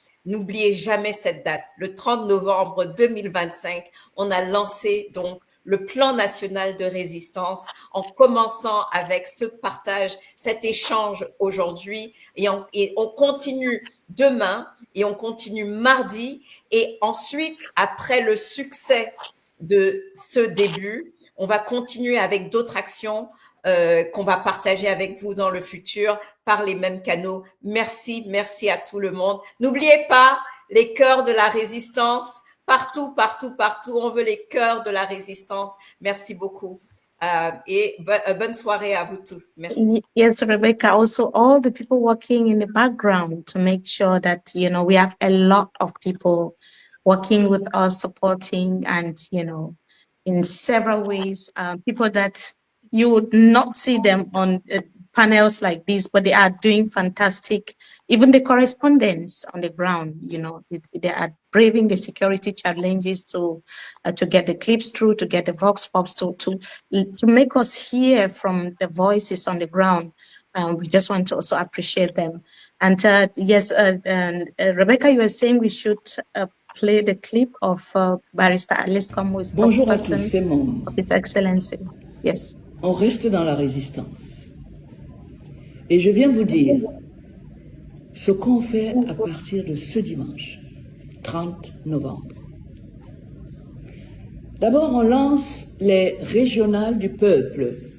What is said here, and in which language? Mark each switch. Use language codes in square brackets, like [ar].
[fr] N'oubliez jamais cette date. Le 30 novembre 2025, on a lancé donc le plan national de résistance en commençant avec ce partage, cet échange aujourd'hui et on continue demain et on continue mardi et ensuite, après le succès de ce début, on va continuer avec d'autres actions qu'on va partager avec vous dans le futur par les mêmes canaux. Merci, merci à tout le monde. N'oubliez pas les cœurs de la résistance, partout, partout, partout. On veut les cœurs de la résistance. Merci beaucoup. Et bonne soirée à vous tous. Merci. [en] Yes, Rebecca, also all the people working in the background to make sure that, you know, we have a lot of people working with us, supporting and, you know, in several ways, people that you would not see them on panels like this, but they are doing fantastic. Even the correspondents on the ground, you know, they are braving the security challenges to get the clips through, to get the vox pops, to make us hear from the voices on the ground. We just want to also appreciate them. And yes, Rebecca, you were saying we should play the clip of Barrister Alice Nkom, who is spokesperson of His Excellency. Yes. [fr] On reste dans la résistance. Et je viens vous dire ce qu'on fait à partir de ce dimanche, 30 novembre. D'abord, on lance les régionales du peuple.